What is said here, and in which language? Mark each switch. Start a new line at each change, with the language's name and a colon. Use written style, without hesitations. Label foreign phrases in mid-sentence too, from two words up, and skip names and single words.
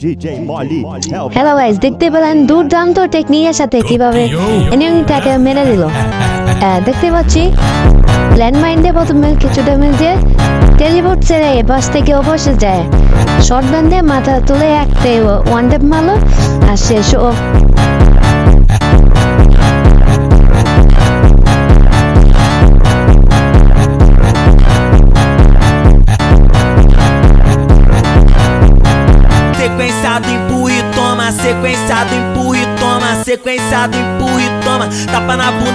English: hello guys,
Bangla: দেখতে পেলেন দুর্দান্ত টেকনিকের সাথে কিভাবে এনিমিটাকে মেরে দিল। দেখতে পাচ্ছি ল্যান্ডমাইন দিয়ে প্রথমে কিছু ড্যামেজ দিয়ে টেলিপোর্ট ছেড়ে এপাশ থেকে অবশ্যই যায়,
English: short gun
Bangla: দিয়ে মাথা তুলে একটা
English: one tap
Bangla: মারলো আর শেষ।
Portuguese: Sequenciado, empurra e toma. Sequenciado, empurra e toma. Sequenciado, empurra e toma.